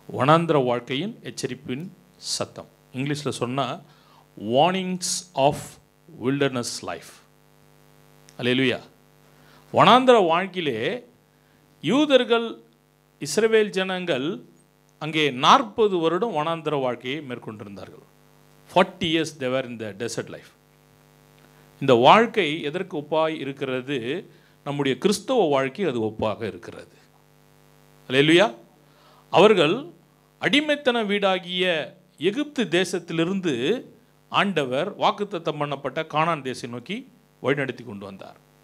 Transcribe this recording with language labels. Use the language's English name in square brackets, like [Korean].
[Tamil] வனாந்திர வாழ்க்கையின் எச்சரிப்பின் சத்தம். இங்கிலீஷில் சொன்னால் [English] Warnings of wilderness life. [Tamil] அல்லேலூயா. வனாந்திர வாழ்க்கையிலே யூதர்கள், இஸ்ரவேல் ஜனங்கள் அங்கே 40 வருடம் வனாந்திர வாழ்க்கையை மேற்கொண்டிருந்தார்கள். [English] 40 years they were in the desert life. [Tamil] இந்த வாழ்க்கை எதற்கு ஒப்பாய் இருக்கிறது? நம்முடைய கிறிஸ்தவ வாழ்க்கை அது ஒப்பாக இருக்கிறது. அல்லேலூயா. அவர்கள் அடிமைத்தன வீடாகிய எகிப்து தேசத்திலிருந்து ஆண்டவர் வாக்குத்தத்தம் பண்ணப்பட்ட கானான் தேசத்தை நோக்கி வழிநடத்தி கொண்டு வந்தார்.